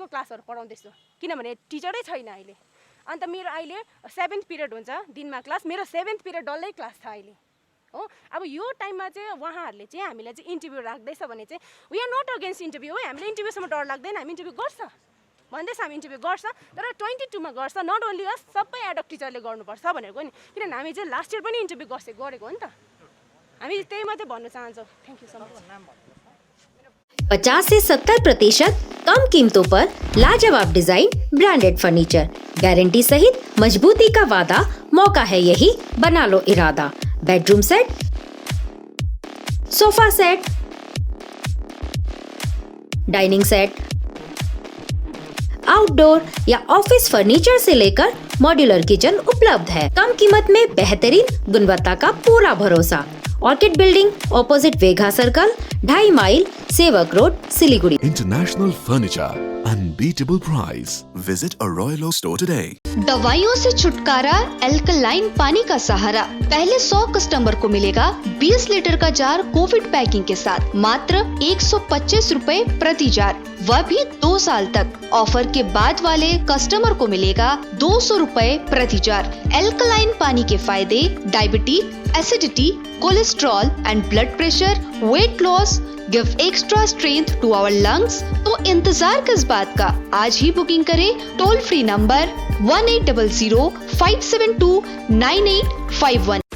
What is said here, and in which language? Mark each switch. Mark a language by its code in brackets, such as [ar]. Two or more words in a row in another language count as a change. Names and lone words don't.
[ne] क्लासहरू पढाउँदैछु किनभने टिचरै छैन अहिले अन्त मेरो अहिले 7th पिरियड हुन्छ दिनमा क्लास मेरो 7th पिरियड डल्लै क्लास छ अहिले हो अब यो टाइममा चाहिँ उहाँहरूले चाहिँ हामीलाई चाहिँ इन्टरभ्यू राख्दैछ भने चाहिँ [en] we are not against interview [ne] है हामीले इन्टरभ्यूसम्म डर लाग्दैन हामी इन्टरभ्यू गर्छ भन्दैछ हामी इन्टरभ्यू गर्छ तर 22मा गर्छ [en] not only us [ne] सबै एडक टिचरले गर्नुपर्छ भनेको नि किनभने हामी चाहिँ [en] last year [ne] पनि इन्टरभ्यू गरेको हो नि त हामी त्यही मात्रै भन्न चाहन्छौँ [en] thank you so much [hi] 50 से 70% कम कीमतों पर लाजवाब डिजाइन [en] branded furniture [hi] गारंटी सहित मजबूती का वादा मौका है यही बना लो इरादा [en] bedroom set sofa set dining set outdoor [hi] या [en] office furniture [hi] से लेकर [en] modular kitchen [hi] उपलब्ध है कम कीमत में बेहतरीन गुणवत्ता का पूरा भरोसा ऑर्किड बिल्डिंग ऑपोजिट वेघा सर्कल 2.5 माइल सेवक रोड सिलीगुड़ी [en] International Furniture, unbeatable price. Visit a Royal Oak store today. [hi] दवाइयों से छुटकारा एल्कलाइन पानी का सहारा पहले 100 कस्टमर को मिलेगा 20 लीटर का जार [en] Covid packing [hi] के साथ मात्र 125 रुपए प्रति जार वह भी 2 साल तक ऑफर के बाद वाले कस्टमर को मिलेगा 200 रुपए प्रति जार एल्कलाइन पानी के फायदे [en] diabetes acidity cholesterol and blood pressure weight loss give extra strength to our lungs [hi] तो इंतजार किस बात का आज ही बुकिंग करें [en] toll free number [hi] 1800-572-9851।